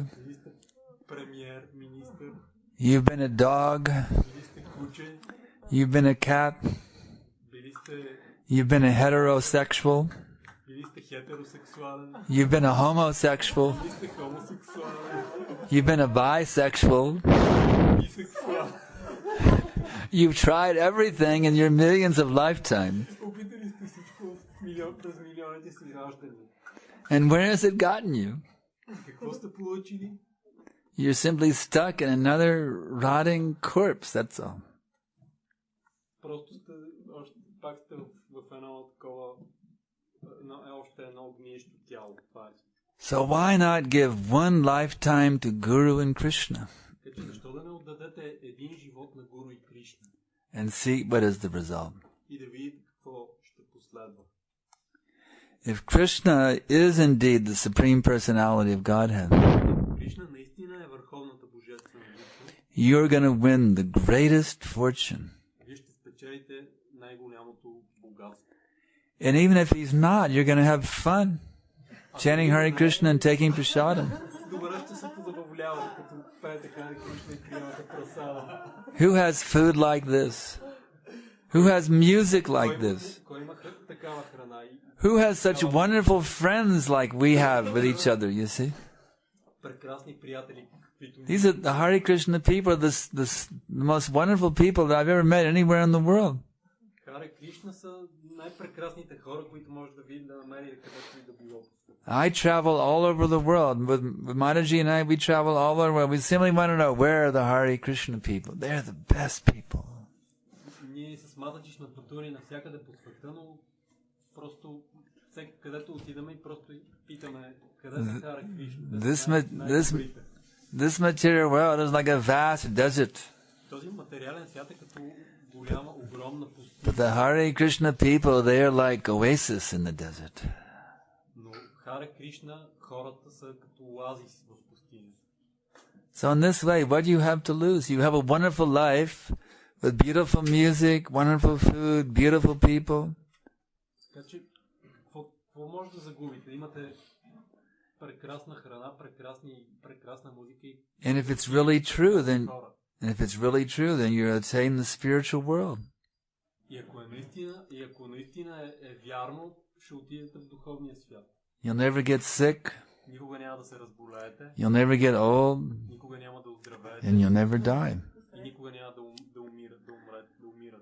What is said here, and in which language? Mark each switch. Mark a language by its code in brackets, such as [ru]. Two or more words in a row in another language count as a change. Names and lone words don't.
[bg] Били сте премиер, министър. [en] You've been a dog. [bg] Били сте куче. [en] You've been a cat. [bg] Били сте... [en] You've been a heterosexual. [bg] Били сте хетеросексуален. [en] You've been a homosexual. [bg] Били сте хомосексуален. [en] You've been a bisexual. [bg] Бисексуален. [en] You've tried everything in your millions of lifetimes. [bg] Опитали сте всичко през милионите си раждани. [en] And where has it gotten you? [bg] Какво сте получили? [en] You're simply stuck in another rotting corpse, that's all. [bg] Просто сте, пак сте в едно такова, още едно гниещо тяло. Това е. [en] So why not give one lifetime to Guru and Krishna? [bg] Така че защо да не отдадете един живот на Гуру и Кришна? [en] And see what is the result. [bg] И да видите какво ще последва. [en] If Krishna is indeed the Supreme Personality of Godhead, [bg] Кришна наистина е върховната божествена личност. [en] you're going to win the greatest fortune. [bg] Вие ще спечелите най-голямото богатство. [en] And even if he's not, you're going to have fun chanting Hare Krishna and taking prasadam. [bg] Добре ще се позабавлявате, като пеете Харе Кришна и приемате прасада. [en] Who has food like this? Who has music like this? [bg] Кой има такава храна? [en] Who has such wonderful friends like we have with each other, you see? [bg] Прекрасни приятели, каквито [en] These are the Hare Krishna people, the most wonderful people that I've ever met anywhere in the world. [bg] Харе Кришна са най-прекрасните хора, които може да види, да намери където и да било. [en] I travel all over the world. With Mataji and I, we travel all over the world. We simply want to know where are the Hare Krishna people. They're the best people. [bg] Ние с Матаджи сме пътували навсякъде по света, но просто всеки където отидаме и просто питаме къде са Харе Кришна. [en] This material world is like a vast desert. [bg] Този материален свят е като голяма, огромна пустиня. [en] But the Hare Krishna people, they are like oasis in the desert. [bg] Но Харе Кришна, хората са като оазис в пустиня. [en] So in this way, what do you have to lose? You have a wonderful life with beautiful music, wonderful food, beautiful people. [bg] Така че, какво може да загубите? Имате прекрасна храна, прекрасна музика и [en] And if it's really true, then you attain the spiritual world. [bg] И ако наистина е вярно, ще отидете в духовния свят. [en] You'll never get sick. [bg] Никога няма да се разболеете. [en] You'll never get old. [bg] Никога няма да оздравеете. [en] And you'll never die. [bg] И никога няма да умирате.